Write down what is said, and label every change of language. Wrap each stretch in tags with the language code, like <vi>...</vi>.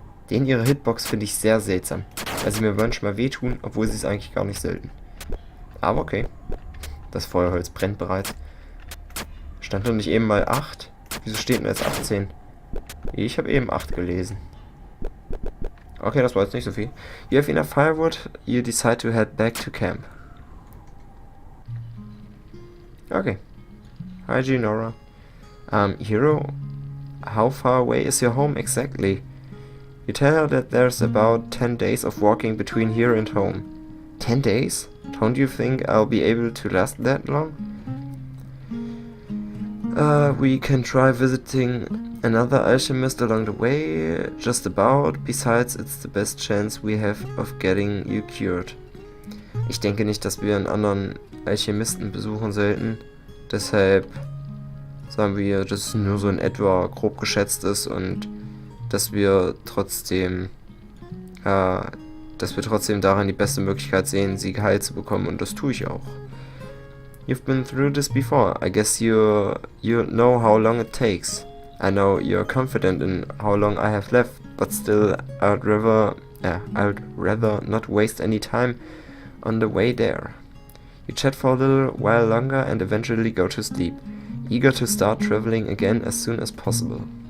<de>Den ihre Hitbox finde ich sehr seltsam, weil sie mir manchmal wehtun, obwohl sie es eigentlich gar nicht sollten. Aber okay. Das Feuerholz brennt bereits. Stand doch nicht eben mal 8? Wieso steht denn jetzt 18? Ich habe eben 8 gelesen. Okay, das war jetzt nicht so viel.</de> <en>You have enough firewood, you decide to head back to camp. Okay. Hi, Ginora. Hero, how far away is your home exactly? You tell her that there's about 10 days of walking between here and home. 10 days? Don't you think I'll be able to last that long? We can try visiting another alchemist along the way, just about. Besides, it's the best chance we have of getting you cured.</en> <de>Ich denke nicht, dass wir einen anderen Alchemisten besuchen sollten. Deshalb sagen wir, dass es nur so in etwa grob geschätzt ist und dass wir trotzdem darin die beste Möglichkeit sehen, sie geheilt zu bekommen, und das tue ich auch.</de> <en>You've been through this before. I guess you know how long it takes. I know you're confident in how long I have left, but still I'd rather not waste any time on the way there. You chat for a little while longer and eventually go to sleep, eager to start traveling again as soon as possible.</en>